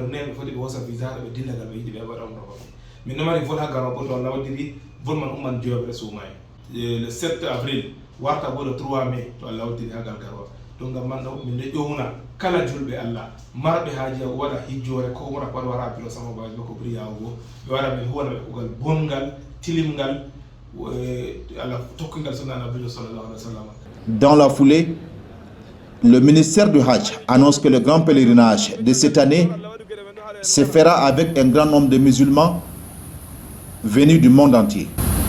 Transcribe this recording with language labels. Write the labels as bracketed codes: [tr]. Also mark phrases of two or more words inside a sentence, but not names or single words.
[ff] ɓe foti ɓe hosa visa ɓe dilla gal ɓe yiɗi ɓe waɗa umra min namari vol ha garo bo to Allah waddiri vol man umman joɓe suumay [fr] le 7 avril [ff] warta bo [fr] le 3 mai [ff] to Allah waddiri ha gal garwa to ngam man ɗo min ɗe ƴowna kala julɓe Allah marɓe haaji waɗa hijjore ko umra pat wara biro sama baji ko ɓuri yawugo ɓe waɗa min huwana ɓe kugal bongal tilimgal Allah tokkingal sunna nabijo [ar] صلى الله عليه وسلم. [fr] Dans la foulée, le ministère du Hajj annonce que le grand pèlerinage de cette année se fera avec un grand nombre de musulmans venus du monde entier.